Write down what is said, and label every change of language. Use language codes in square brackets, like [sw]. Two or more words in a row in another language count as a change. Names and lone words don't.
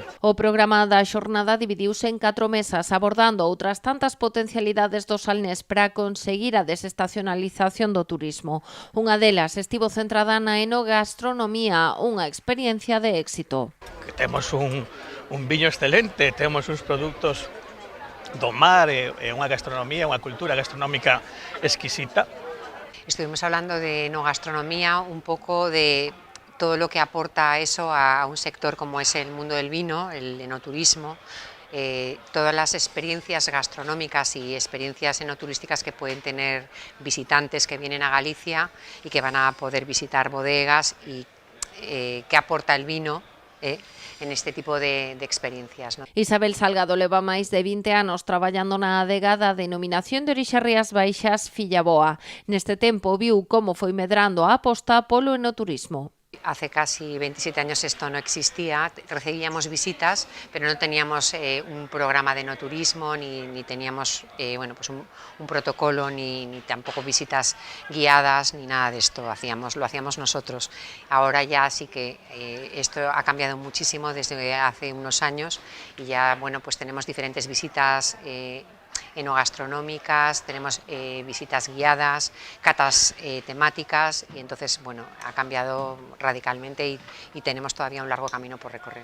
[gl] O programa da xornada dividiuse en 4 mesas abordando outras tantas potencialidades do Salnés para conseguir a desestacionalización do turismo. Unha delas estivo centrada na enogastronomía, unha experiencia de éxito. Que temos un viño excelente, temos uns produtos do mar, unha gastronomía, unha cultura gastronómica exquisita. [es] Estuvimos hablando de enogastronomía, un poco de todo lo que aporta eso a un sector como es el mundo del vino, el enoturismo, todas las experiencias gastronómicas y experiencias enoturísticas que pueden tener visitantes que vienen a Galicia y que van a poder visitar bodegas y qué aporta el vino en este tipo de experiencias, ¿no? [gl] Isabel Salgado leva máis de 20 anos traballando na adega da denominación de orixe Rías Baixas Fillaboa. Neste tempo viu como foi medrando a aposta polo enoturismo. [es] Hace casi 27 años esto no existía, recibíamos visitas, pero no teníamos un programa de enoturismo, ni teníamos bueno, pues un protocolo, ni tampoco visitas guiadas, ni nada de esto, lo hacíamos nosotros. Ahora ya sí que esto ha cambiado muchísimo desde hace unos años y ya bueno, pues tenemos diferentes visitas enogastronómicas, tenemos visitas guiadas, catas temáticas y entonces bueno, ha cambiado radicalmente y tenemos todavía un largo camino por recorrer.